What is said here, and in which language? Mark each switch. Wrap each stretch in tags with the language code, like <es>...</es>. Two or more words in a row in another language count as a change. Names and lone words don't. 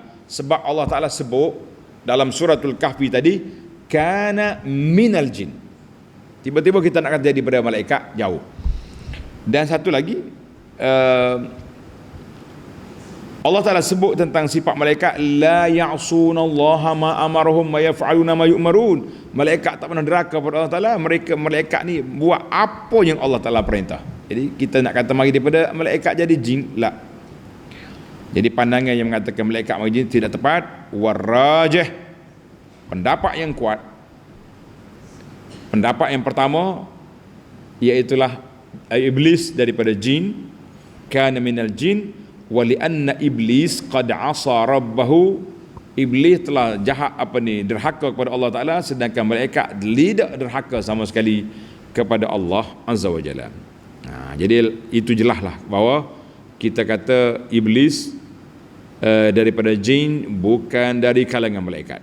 <ms>Sebab Allah Ta'ala sebut dalam suratul Kahfi tadi,</ms> <ar>كان من الجن.</ar> <ms>Tiba-tiba kita nak kata jadi daripada malaikat, jauh. Dan satu lagi, Allah Ta'ala sebut tentang sifat malaikat,</ms> <ar>لا يعصون الله ما أمرهم ما يفعلون ما يؤمرون.</ar> <ms>Malaikat tak pernah deraka kepada Allah Ta'ala. Malaikat ni buat apa yang Allah Ta'ala perintah. Jadi kita nak kata mari daripada malaikat jadi jin, la. Jadi pandangan yang mengatakan malaikat mari jin tidak tepat. Warajih, pendapat yang kuat, pendapat yang pertama, iaitulah iblis daripada jin,</ms> <ar>كان من الجن ولأن إبليس قد عصى ربه,</ar> <ms>iblis telah jahat derhaka kepada Allah Ta'ala, sedangkan malaikat tidak derhaka sama sekali kepada Allah</ms> <ar>عز وجل.</ar> <ms>Jadi itu jelaslah bahawa kita kata iblis daripada jin, bukan dari kalangan malaikat.</ms>